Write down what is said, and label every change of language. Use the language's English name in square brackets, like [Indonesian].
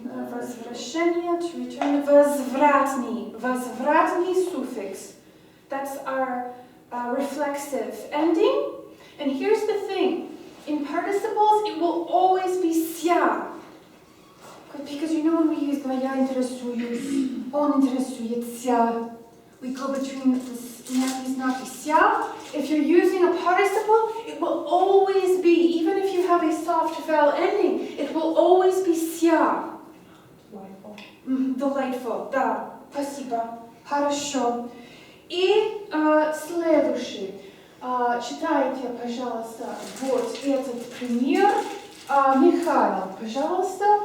[Russian] Возвращение, [English] to return. [Russian] Возвратный suffix. [English] That's our reflexive ending. And here's the thing. In participles, it will always be ся. Because you know when we use the [Russian] я интересуюсь, он интересуется, [English] we go between these not ся. If you're using a participle, it will always be, even if you have a soft vowel ending, it will always be ся. Delightful. [Russian] Delightful, да, спасибо, хорошо. И следующий. Читайте, пожалуйста, вот этот пример. Михаил, пожалуйста.